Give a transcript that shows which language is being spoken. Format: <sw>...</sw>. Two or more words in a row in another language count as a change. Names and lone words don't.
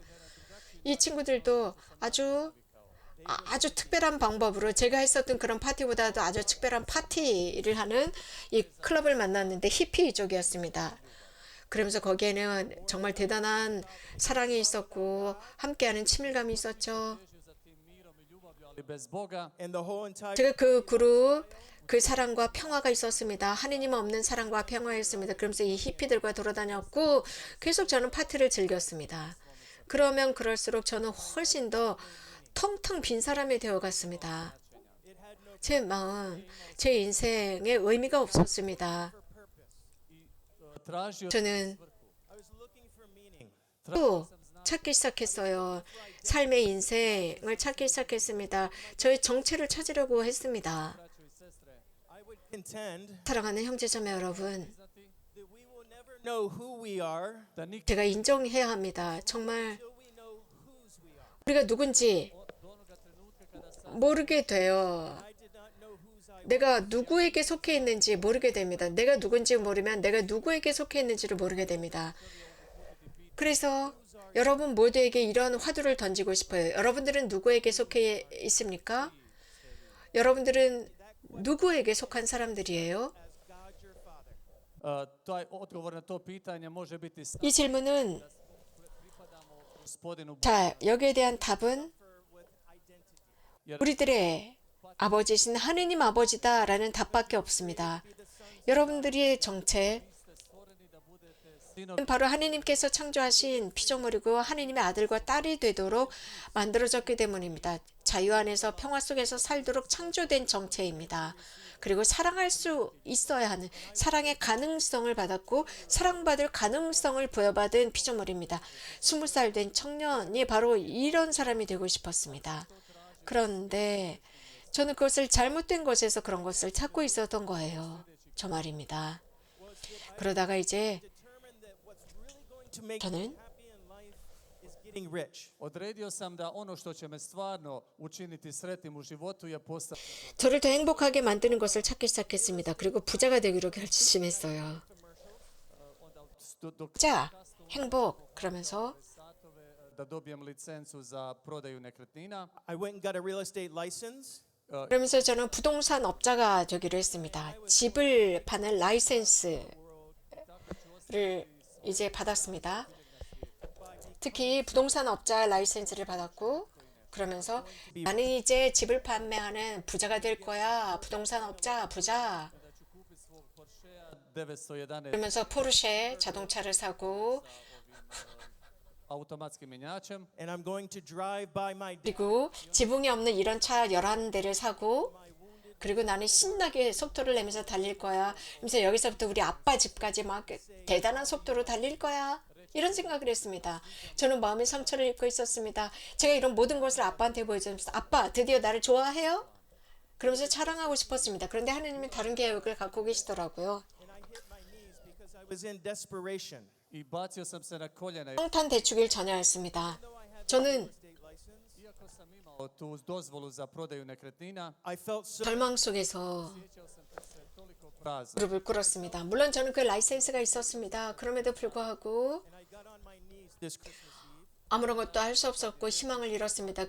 <ko>이 친구들도 아주 특별한 방법으로 제가 했었던 그런 파티보다도 아주 특별한 파티를 하는 이 클럽을 만났는데 히피 쪽이었습니다. 그러면서 거기에는 정말 대단한 사랑이 있었고 함께하는 친밀감이 있었죠.</ko> <hr>za tim mirom i ljubavlju, ali bez Boga.</hr> <en>and the whole entire</en> <ko>제가 그 그룹 그 사랑과 평화가 있었습니다. 하느님 없는 사랑과 평화였습니다. 그러면서 이 히피들과 돌아다녔고 계속 저는 파티를 즐겼습니다. 그러면 그럴수록 저는 훨씬 더 텅텅 빈 사람이 되어갔습니다. 제 마음, 제 인생에 의미가 없었습니다.</ko> <hr>Tražio</hr> <ko>저는</ko> <en>I was looking for meaning.</en> <ko>또 찾기 시작했어요. 삶의 인생을 찾기 시작했습니다. 저의 정체를 찾으려고 했습니다.</ko> <hr>braćo i sestre,</hr> <en>I would contend</en> <ko>사랑하는 형제자매 여러분,</ko> <en>that we will never know who we are</en> <hr>da nikad</hr> <ko>제가 인정해야 합니다. 정말</ko> <en>until we know whose we are.</en> <ko>우리가 누군지</ko> <hr>do onoga trenutka kada sam</hr> <ko>모르게 돼요.</ko> <en>I did not know whose I was.</en> <ko>내가 누구에게 속해 있는지 모르게 됩니다. 내가 누군지 모르면 내가 누구에게 속해 있는지를 모르게 됩니다. 그래서 여러분 모두에게 이런 화두를 던지고 싶어요. 여러분들은 누구에게 속해 있습니까? 여러분들은 누구에게 속한 사람들이에요?</ko> <en>As God your Father.</en> <hr>taj odgovor na to pitanje može biti samo</hr> <ko>이 질문은</ko> <hr>pripadamo gospodinu Bogu.</hr> <ko>자, 여기에 대한 답은</ko> <en>With identity.</en> <ko>우리들의 아버지신 하느님 아버지다라는 답밖에 없습니다. 여러분들의 정체</ko> <hr>Stvoreni da budete sinovi</hr> <ko>바로 하느님께서 창조하신 피조물이고 하느님의 아들과 딸이 되도록 만들어졌기 때문입니다. 자유 안에서 평화 속에서 살도록 창조된 정체입니다. 그리고 사랑할 수 있어야 하는 사랑의 가능성을 받았고 사랑받을 가능성을 부여받은 피조물입니다. 20살 된 청년이 바로 이런 사람이 되고 싶었습니다. 그런데 저는 그것을 잘못된 것에서 그런 것을 찾고 있었던 거예요. 저 말입니다. 그러다가 이제</ko> <en>Determined that what's really going to make</en> <ko>저는</ko> <en>you happy in life is getting rich.</en> <hr>Odredio sam da ono što će me stvarno učiniti sretnim u životu je postati</hr> <ko>저를 더 행복하게 만드는 것을 찾기 시작했습니다. 그리고 부자가 되기로 결심했어요.</ko> <hr>dok</hr> <ko>부자, 행복 그러면서</ko> <hr>da dobijem licencu za prodaju nekretnina.</hr> <en>I went and got a real estate license.</en> <ko>그러면서 저는 부동산 업자가 되기로 했습니다. 집을 파는 라이센스를 이제 받았습니다. 특히 부동산 업자 라이센스를 받았고 그러면서 나는 이제 집을 판매하는 부자가 될 거야. 부동산 업자 부자. 911 그러면서 포르쉐 자동차를 사고</ko> <hr>automatskim mjenjačem.</hr> <en>And I'm going to drive by my</en> <ko>그리고 지붕이 없는 이런 차 11대를 사고 그리고 나는 신나게 속도를 내면서 달릴 거야. 그래서 여기서부터 우리 아빠 집까지 막 대단한 속도로 달릴 거야. 이런 생각을 했습니다. 저는 마음의 상처를 입고 있었습니다. 제가 이런 모든 것을 아빠한테 보여주면서 아빠 드디어 나를 좋아해요? 그러면서 자랑하고 싶었습니다. 그런데 하나님은 다른 계획을 갖고 계시더라고요.</ko> <en>and I hit my knees because I was in desperation.</en> <hr>I bacio sam se na koljena.</hr> <ko>성탄 대축일 전야였습니다. 저는</ko> <en>State license.</en> <hr>Iako sam imao tu dozvolu za prodaju nekretnina,</hr> <en>I felt so</en> <ko>절망 속에서</ko> <hr>osjećao sam se toliko prazno.</hr> <ko>무릎을 꿇었습니다. 물론 저는 그 라이센스가 있었습니다. 그럼에도 불구하고</ko> <en>and I got on my knees this Christmas Eve.</en> <ko>아무런 것도 할 수 없었고 희망을 잃었습니다.</ko>